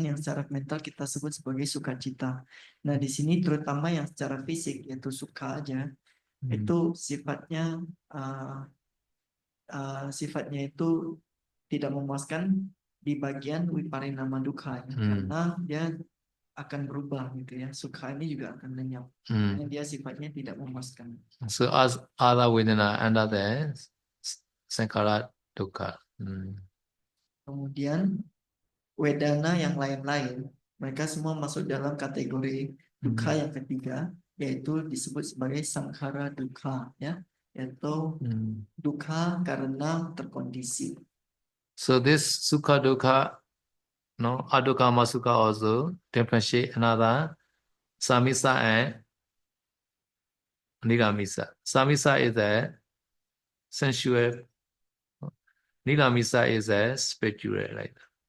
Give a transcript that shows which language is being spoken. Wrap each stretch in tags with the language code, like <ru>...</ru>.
<id>Yang secara mental kita sebut sebagai sukacita. Nah, di sini terutama yang secara fisik yaitu sukha aja, itu sifatnya itu tidak memuaskan di bagian viparinama dukkha ya. Karena dia akan berubah gitu ya. Sukha ini juga akan lenyap. Karena dia sifatnya tidak memuaskan.</id> <en>So as other Vedana under the Sankara Dukkha.</en> <id>Kemudian Wedana yang lain-lain, mereka semua masuk dalam kategori dukkha yang ketiga, yaitu disebut sebagai sankhara dukkha ya, yaitu dukkha karena terkondisi.</id> <en>So this Sukha Dukkha, no, Adukama Sukha also differentiate another Samisa and Niramisa. Samisa is a sensual, Niramisa is a spiritual, like that.</en>